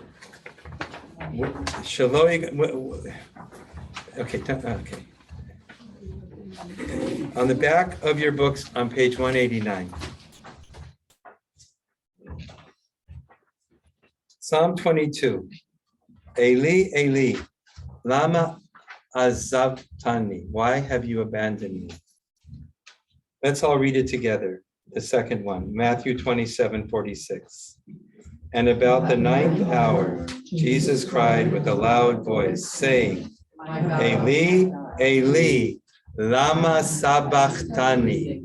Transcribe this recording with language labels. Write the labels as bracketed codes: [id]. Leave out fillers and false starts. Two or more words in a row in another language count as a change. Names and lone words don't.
[en] Okay. On the back of your books on page 189. Psalm 22. [he] אֵלִי אֵלִי לָמָה עֲזַבְתָּנִי. [en] Why have you abandoned me? Let's all read it together. The second one, Matthew 27:46. And about the 9th hour, Jesus cried with a loud voice, saying, [arc] אלי אלי למה שבקתני.